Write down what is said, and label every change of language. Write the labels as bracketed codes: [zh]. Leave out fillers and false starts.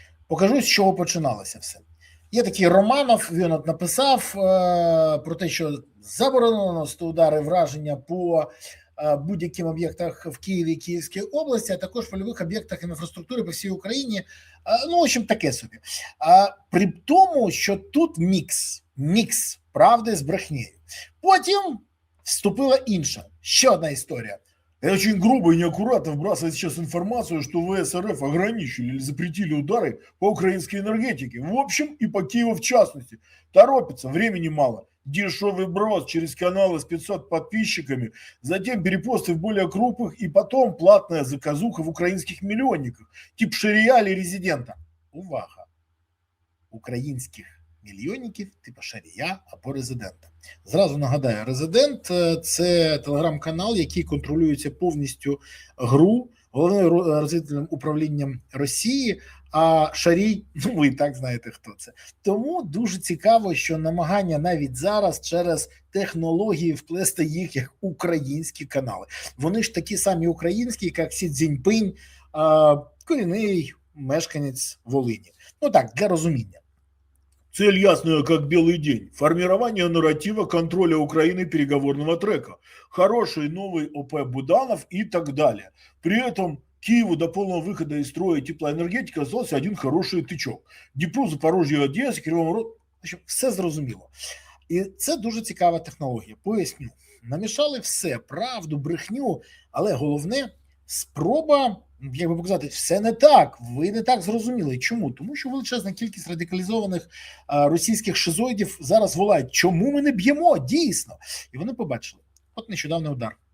[uk] Покажу, з чого починалося все. Є такий Романов, він от написав про те, що заборонено наносити удари враження по будь-яким об'єктах в Києві і Київській області, а також польових об'єктах інфраструктури по всій Україні. [ru] В общем, [uk] таке собі. При тому, що тут мікс правди з брехнею. Потім вступила інша, ще одна історія. [ru] Очень грубо и неаккуратно вбрасывает сейчас информацию, что ВС РФ ограничили или запретили удары по украинской энергетике. В общем, и по Киеву в частности. Торопится, времени мало. Дешевый брос через каналы с 500 подписчиками, затем перепосты в более крупных, и потом платная заказуха в украинских миллионниках, тип Шария или Резидента. [uk] Увага! Українських мільйонників типу Шарія або Резидента. Зразу нагадаю, Резидент – це телеграм-канал, який контролюється повністю ГРУ, головним розвідувальним управлінням Росії, а Шарій, ви і так знаєте, хто це. Тому дуже цікаво, що намагання навіть зараз через технології вплести їх як українські канали. Вони ж такі самі українські, як Сі Цзіньпинь, корінний мешканець Волині. Так, для розуміння. [ru] Цель ясная, как белый день. Формирование нарратива контроля Украины переговорного трека. Хороший новый ОП Буданов и так далее. При этом Киеву до полного выхода из строя теплоэнергетики остался один хороший тычок. [uk] Дніпру, Запорожжя, Одеса, Кривому Рогу. Все зрозуміло. І це дуже цікава технологія. Поясню. Намішали все, правду, брехню, але головне – спроба, як би показати, все не так, ви не так зрозуміли. Чому? Тому що величезна кількість радикалізованих російських шизоїдів зараз волають, чому ми не б'ємо, дійсно. І вони побачили. От нещодавний удар.